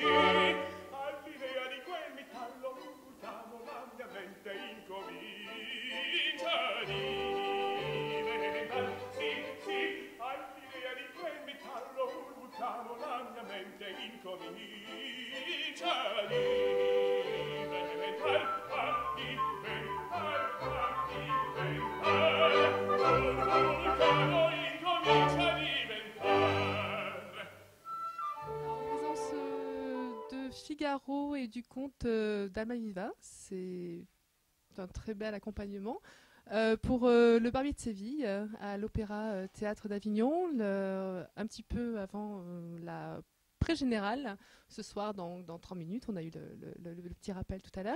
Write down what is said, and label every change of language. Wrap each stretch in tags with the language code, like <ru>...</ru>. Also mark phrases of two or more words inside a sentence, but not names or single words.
<it>all'idea di quel metallo lontano la mia mente incomincia a diventare sì, sì all'idea di quel metallo lontano la mia mente incomincia a diventare lontano incomincia a diventare.</it> <fr>En présence de Figaro et du comte d'Almaviva, c'est un très bel accompagnement. Pour le Barbier de Séville, à l'Opéra Théâtre d'Avignon, un petit peu avant la pré-générale, ce soir dans 30 minutes, on a eu le petit rappel tout à l'heure.</fr>